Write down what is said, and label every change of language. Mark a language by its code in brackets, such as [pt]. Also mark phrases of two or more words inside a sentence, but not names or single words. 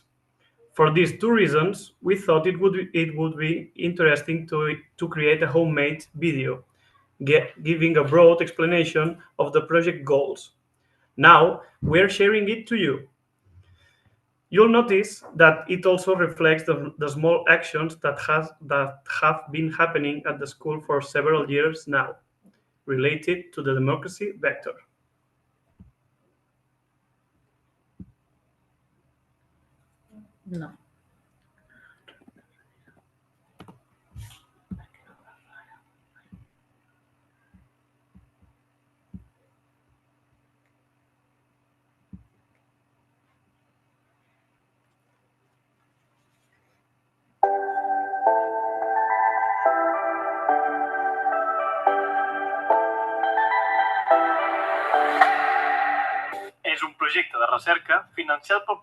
[en] For these two reasons, we thought it would be interesting to create a homemade video, giving a broad explanation of the project goals. Now, we're sharing it to you. You'll notice that it also reflects the small actions that have been happening at the school for several years now, related to the democracy vector. No. [ca] És un projecte de recerca financiat pel